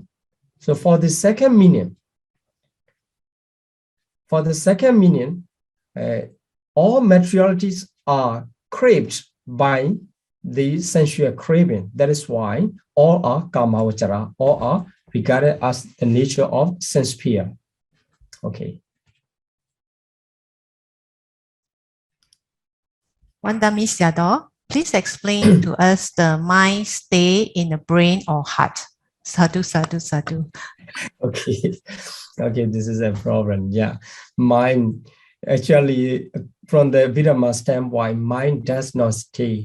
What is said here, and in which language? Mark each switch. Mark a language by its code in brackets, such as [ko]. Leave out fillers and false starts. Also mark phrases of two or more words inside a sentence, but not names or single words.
[en] So for the second meaning, all materialities are craved by the sensual craving. That is why all are [pi] Kama Vachara, [en] all are regarded as the nature of sense sphere. Okay. [pi] Wandami Siado, [en] please explain to us the mind stay in the brain or heart. [pi] Sadhu, sadhu, sadhu. [en] Okay. Okay, this is a problem. Yeah. Mind, actually, from the Abhidhamma standpoint, mind does not stay.